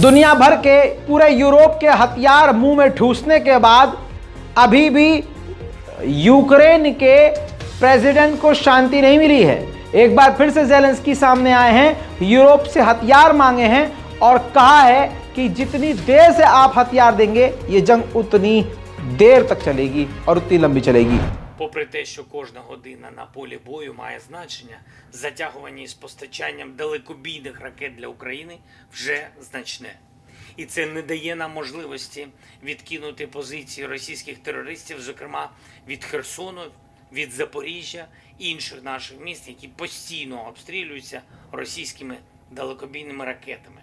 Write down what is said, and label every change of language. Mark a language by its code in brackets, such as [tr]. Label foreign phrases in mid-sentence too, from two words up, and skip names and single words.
[hi] दुनिया भर के पूरे यूरोप के हथियार मुंह में ठूसने के बाद अभी भी यूक्रेन के प्रेसिडेंट को शांति नहीं मिली है। एक बार फिर से ज़ेलेंस्की सामने आए हैं, यूरोप से हथियार मांगे हैं और कहा है कि जितनी देर से आप हथियार देंगे ये जंग उतनी देर तक चलेगी और उतनी लंबी चलेगी। [uk] Попри те, що кожна година на полі бою має значення, затягування із постачанням далекобійних ракет для України вже значне. І це не дає нам можливості відкинути позиції російських терористів, зокрема від Херсону, від Запоріжжя і інших наших міст, які постійно обстрілюються російськими далекобійними ракетами.